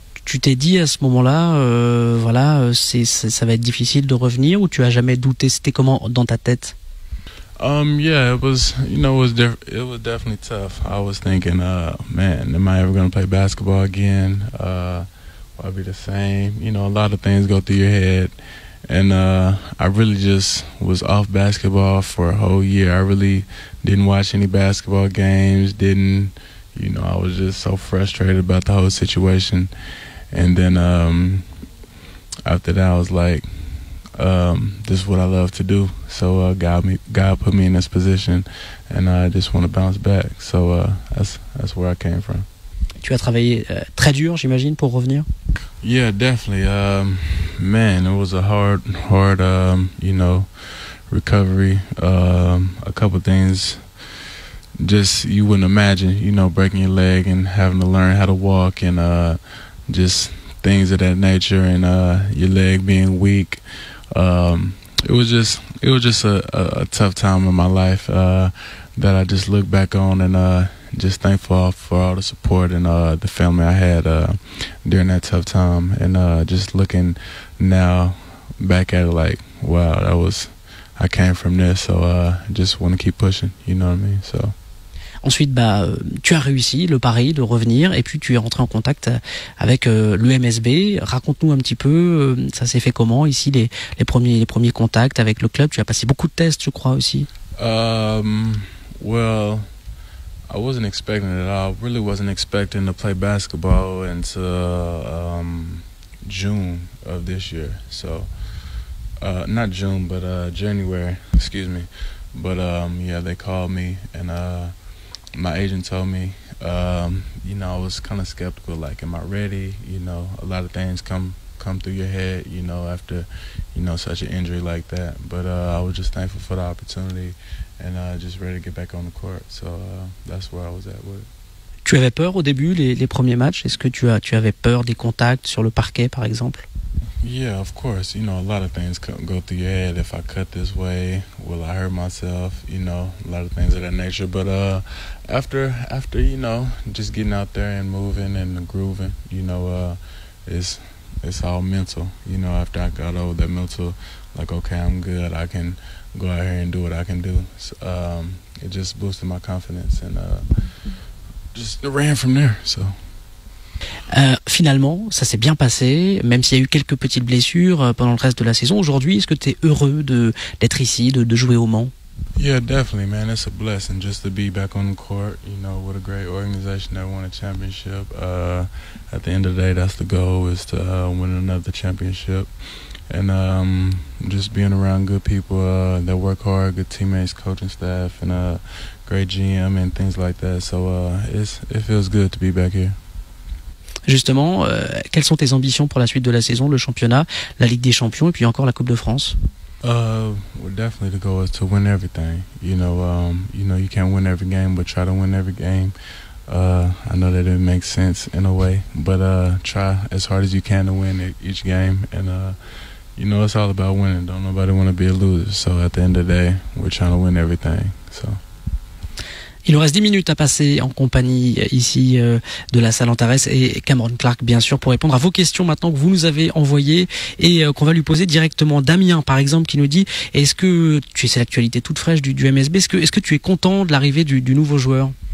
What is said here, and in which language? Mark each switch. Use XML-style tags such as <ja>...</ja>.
<fr>Tu t'es dit à ce moment-là, voilà, ça va être difficile de revenir, ou tu as jamais douté? C'était comment dans ta tête?</fr> <en>Yeah, it was, you know, it was definitely tough. I was thinking, man, am I ever going to play basketball again? Will I be the same? You know, a lot of things go through your head. And I really just was off basketball for a whole year. I really didn't watch any basketball games, you know, I was just so frustrated about the whole situation. And then after that, I was like, this is what I love to do. So God put me in this position, and I just want to bounce back. So that's where I came from.</en> <fr>Tu as travaillé très dur, j'imagine, pour revenir?</fr> <en>Yeah, definitely. Man, it was a hard, you know, recovery. A couple things just you wouldn't imagine, you know, breaking your leg and having to learn how to walk, and just things of that nature, and your leg being weak. It was just a tough time in my life that I just look back on, and just thankful for all the support and the family I had during that tough time, and just looking now back at it like, wow, I came from this, so just want to keep pushing, you know what I mean? So.</en> <fr>Ensuite, tu as réussi le pari de revenir, et puis tu es rentré en contact avec l'UMSB. Raconte-nous un petit peu, ça s'est fait comment ici, les premiers contacts avec le club? Tu as passé beaucoup de tests, je crois, aussi.</fr> <en>Well, I wasn't expecting it. I really wasn't expecting to play basketball until June of this year. So, not June, but January. Excuse me. But yeah, they called me, and my agent told me, you know, I was kind of skeptical, like, am I ready? You know, a lot of things come through your head, you know, after, you know, such an injury like that. But I was just thankful for the opportunity, and just ready to get back on the court. So that's where I was at with it.</en> <fr>Tu avais peur au début, les premiers matchs? Est-ce que tu avais peur des contacts sur le parquet, par exemple?</fr> <en>Yeah, of course. You know, a lot of things go through your head. If I cut this way, will I hurt myself? You know, a lot of things of that nature. But after you know, just getting out there and moving and grooving, you know, it's all mental. You know, after I got over that mental, like, okay, I'm good. I can go out here and do what I can do. So, it just boosted my confidence, and just ran from there. So.</en> <fr>Finalement, ça s'est bien passé, même s'il y a eu quelques petites blessures pendant le reste de la saison. Aujourd'hui, est-ce que tu es heureux d'être ici, de jouer au Mans?</fr> <en>Yeah, definitely, man. It's a blessing just to be back on the court, you know, with a great organization that won a championship. At the end of the day, that's the goal, is to win another championship. And just being around good people that work hard, good teammates, coaching staff, and great GM and things like that. So it feels good to be back here.</en> <fr>Justement, quelles sont tes ambitions pour la suite de la saison, le championnat, la Ligue des Champions et puis encore la Coupe de France?</fr> <en>Well, definitely the goal is to win everything. You know, you can't win every game, but try to win every game. I know that it makes sense in a way, but try as hard as you can to win each game. And you know, it's all about winning. Don't nobody want to be a loser. So at the end of the day, we're trying to win everything. So.</en> <fr>Il nous reste 10 minutes à passer en compagnie ici de la salle Antares et Cameron Clark, bien sûr, pour répondre à vos questions maintenant que vous nous avez envoyées et qu'on va lui poser directement. Damien, par exemple, qui nous dit, est-ce que c'est l'actualité toute fraîche du MSB, est-ce que tu es content de l'arrivée du nouveau joueur?</fr>